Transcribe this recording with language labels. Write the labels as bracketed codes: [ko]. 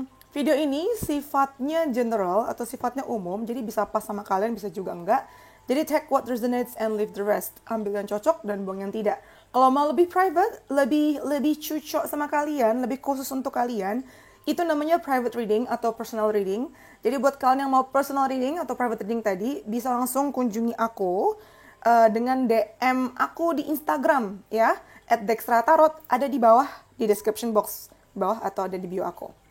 [id] Video ini sifatnya general atau sifatnya umum, jadi bisa pas sama kalian, bisa juga enggak. [en] Jadi take what resonates and leave the rest. [id] Ambil yang cocok dan buang yang tidak. Kalau mau lebih private, lebih cocok sama kalian, lebih khusus untuk kalian, itu namanya private reading atau personal reading. Jadi buat kalian yang mau personal reading atau private reading tadi, bisa langsung kunjungi aku dengan DM aku di Instagram ya, @dextratarot, ada di bawah di description box bawah atau ada di bio aku.